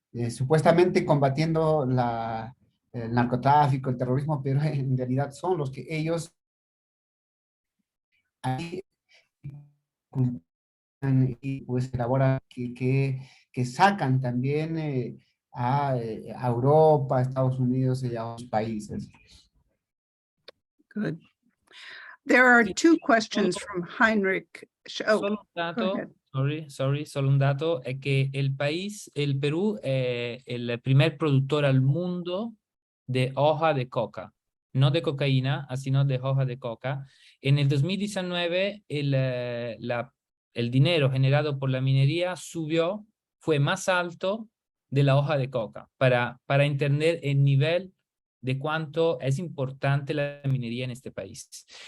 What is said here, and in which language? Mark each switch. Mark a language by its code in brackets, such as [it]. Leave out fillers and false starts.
[es] supuestamente combatiendo el narcotráfico, el terrorismo, pero en realidad son los que ellos ahí y pues elaboran, que sacan también a Europa, a Estados Unidos y a otros países. [en] Good. There are two questions from Heinrich. [es] Solo un dato, solo un dato, es que el Perú, es el primer productor al mundo de hoja de coca, no de cocaína, sino de hoja de coca. En el 2019, el dinero generado por la minería fue más alto de la hoja de coca, para entender el nivel de cuánto es importante la minería en este país.